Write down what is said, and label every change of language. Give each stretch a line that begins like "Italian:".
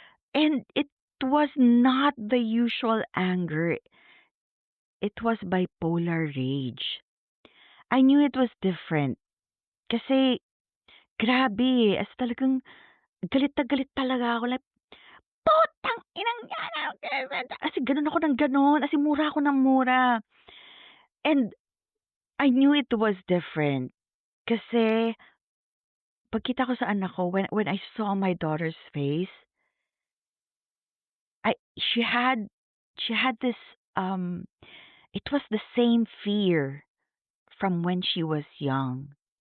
English: And it was not the usual anger, it was bipolar rage. I knew it was different
Filipino: kasi grabe, as talagang galit na galit talaga ako like, "Putang inang yan!" As in gano'n ako ng gano'n, as in mura ako ng mura.
English: And I knew it was different
Filipino: kasi pagkita ko sa anak ko,
English: when I saw my daughter's face, I she had this, it was the same fear from when she was young.